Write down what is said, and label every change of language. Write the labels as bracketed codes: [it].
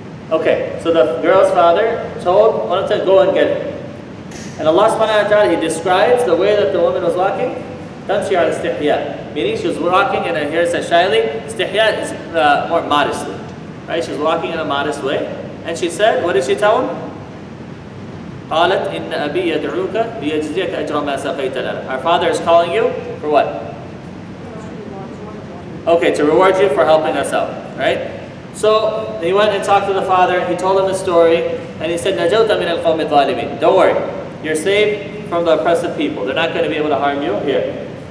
[en] Okay, so the girl's father told one of them to go and get it. And Allah subhanahu wa ta'ala, He describes the way that the woman was walking. [ar] Tamshi al istihya, [en] meaning she was walking in a, here it says shyly, istihya is more modestly. Right? She was walking in a modest way. And she said, what did she tell him? [ar] قالت إن أبي يدعوك ليجزيك أجر ما سقيت لنا. [en] Our father is calling you for what? Okay, to reward you for helping us out, right? So he went and talked to the father. He told him the story, and he said, [ar] نجوت من القوم الظالمين. [en] Don't worry, you're saved from the oppressive people. They're not going to be able to harm you here.